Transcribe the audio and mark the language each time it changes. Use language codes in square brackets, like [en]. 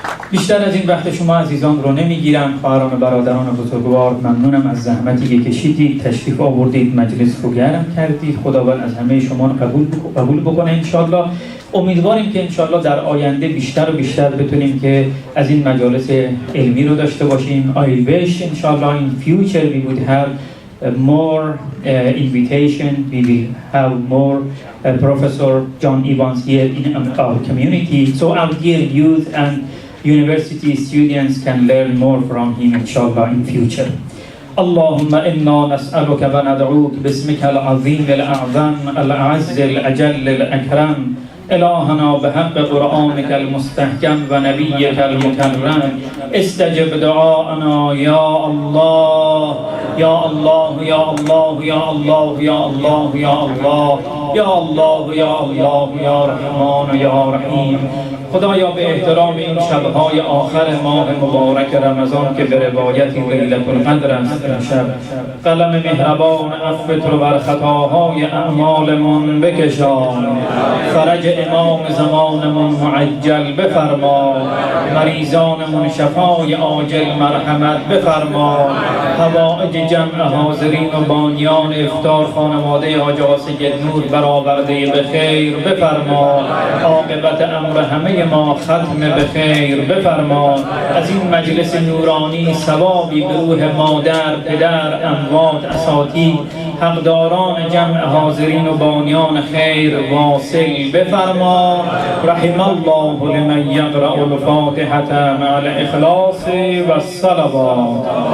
[fa] بیشتر از این وقت شما عزیزان رو نمیگیرم. خواهران و برادران بزرگوار، ممنونم از زحمتی که کشیدید، تشریف آوردید، مجلس رو گرم کردید. خداوند از همه شما رو قبول بکنه انشالله. امیدواریم که انشالله در آینده بیشتر و بیشتر بتونیم که از این مجالس علمی رو داشته باشیم. [en] I wish inshallah in future we would have more invitation. We will have more Professor John Evans here in our community, so our dear youth and university students can learn more from him inshallah in future. [ar] اللهم إنا نسألك وندعوك باسمك العظيم الأعظم الأعز الأجل الأكرم إلهنا بحق قرآنك المستحكم ونبيك المكرم استجب دعاءنا يا الله يا الله يا الله يا الله يا الله يا الله يا الله يا الله يا رحمن يا رحيم. [fa] خدایا به احترام این شبهای آخر ماه مبارک رمضان که به روایت لیلة القدر است امشب، قلم مهربان عفوت رو بر خطاهای اعمالمون بکشان، فرج امام زمانمون معجل بفرما، مریضانمون شفای عاجل مرحمت بفرما، حوائج جمع حاضرین و بانیان افطار خانواده حاج سید نور برآورده به خیر بفرما، عاقبت امر همه ما ختم به خیر بفرما. از این مجلس نورانی ثوابی به روح مادر، پدر، اموات، اساتید، حقداران جمع حاضرین و بانیان خیر واصل بفرما. [ar] رحم الله لمن یقرأ الفاتحة مع الاخلاص و الصلوات.